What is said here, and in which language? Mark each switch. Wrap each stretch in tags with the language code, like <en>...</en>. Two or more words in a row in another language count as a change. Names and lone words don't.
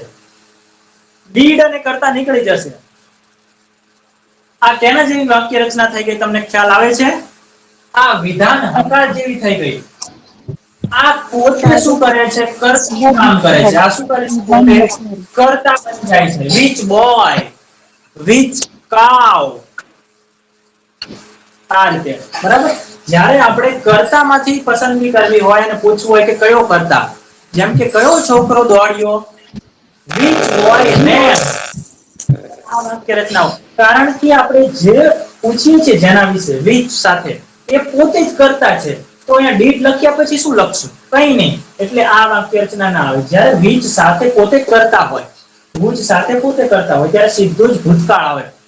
<gu>did અને કરતા નીકળી જશે. આ કેના જેવી વાક્ય રચના થઈ ગઈ, તમને ખ્યાલ આવે છે? આ વિધાન હકાર જેવી થઈ ગઈ. આ પોતે શું કરે છે? કર્તા કામ કરે છે. આ શું કરે છે? પોતે કર્તા બની જાય છે.</gu> <en>which boy, which cow,</en> <gu>આ રીતે, બરાબર? જ્યારે આપણે કર્તામાંથી પસંદગી કરવી હોય અને પૂછવું હોય કે કયો કર્તા, જેમ કે કયો છોકરો દોડ્યો,</gu> <en>which boy ran.</en> <gu>આ વાક્ય રચનાઓ, કારણ કે આપણે જે પૂછીએ છીએ જેના વિશે which સાથે, એ પોતે જ કરતા છે. તો અહીંયા did લખ્યા પછી શું લખશું? કંઈ નહીં. એટલે આ વાક્ય રચના ના આવે. જ્યારે which સાથે પોતે કરતા હોય, whose સાથે પોતે કરતા હોય, ત્યારે સીધું જ ભૂતકાળ આવે.</gu>